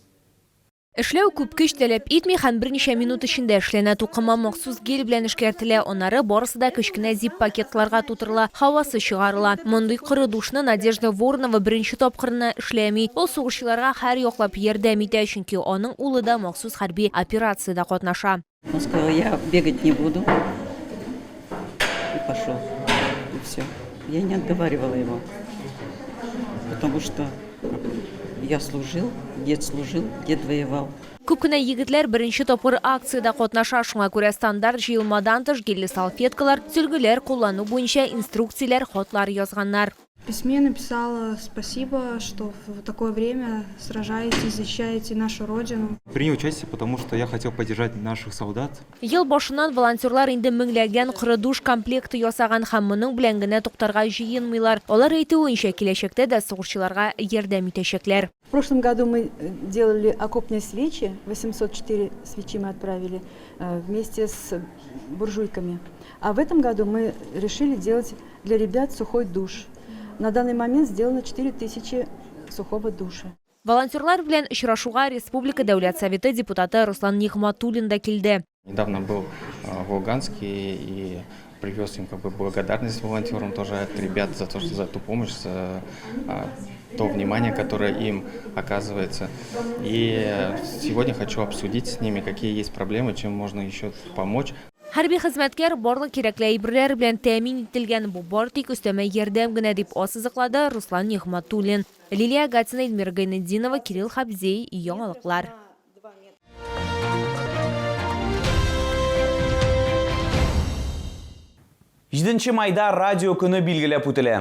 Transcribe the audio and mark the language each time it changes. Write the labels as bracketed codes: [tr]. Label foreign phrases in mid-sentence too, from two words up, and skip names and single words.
[tt] Эшләү күп көч таләп итми һәм берничә минут эчендә эшләнә. Тукыма махсус гель белән эшкәртелә. Аннары барысы да кечкенә зип пакетларга тутырыла, һавасы чыгарыла. Мондый коры душны Надежда Воронова беренче тапкырына эшләми. Ул сугышчыларга һәр яклап ярдәм итә, чөнки аның улы да махсус хәрби операциядә катнаша. [ru] Он сказал, я бегать не буду. И пошел. И все. Я не отговаривала его. Потому что я служил, дед воевал. [tt] Күп кенә егетләр беренче тапкыр акциядә катнаша. Шуңа күрә стандарт җыелмадан тыш гелле салфеткалар, сөлгеләр куллану буенча инструкцияләр, хатлар язганнар. [ru] В письме написала спасибо, что в такое время сражаетесь, защищаете нашу родину. Принял участие, потому что я хотел поддержать наших солдат. [tt] Ел башыннан волонтерлар инде меңләгән коры душ комплекты ясаган һәм моның белән генә туктарга җыенмыйлар. Алар әйтүенчә, киләчәктә дә сугышчыларга ярдәм итәчәкләр. [ru] В прошлом году мы делали окопные свечи, 804 свечи мы отправили вместе с буржуйками. А в этом году мы решили делать для ребят сухой душ. На данный момент сделано 4000 сухого душа. [tt] Волонтерлар белән очрашуга Республика Дәүләт Советы депутаты Руслан Нигъматуллин да килде. [ru] Недавно был в Луганске и привез им благодарность волонтерам тоже от ребят за ту помощь, за то внимание, которое им оказывается. И сегодня хочу обсудить с ними, какие есть проблемы, чем можно еще помочь. [tt] Хәрби хезмәткәр барлык кирәкле әйберләр белән тәэмин ителгән. Бу бар тик өстәмә ярдәм генә дип ассызыклады Руслан Нигъматуллин. Лилия Гатина, Эльмира Гайнетдинова, Кирилл Хабзей, яңалыклар. 7 майда радио көне билгеләп үтелә.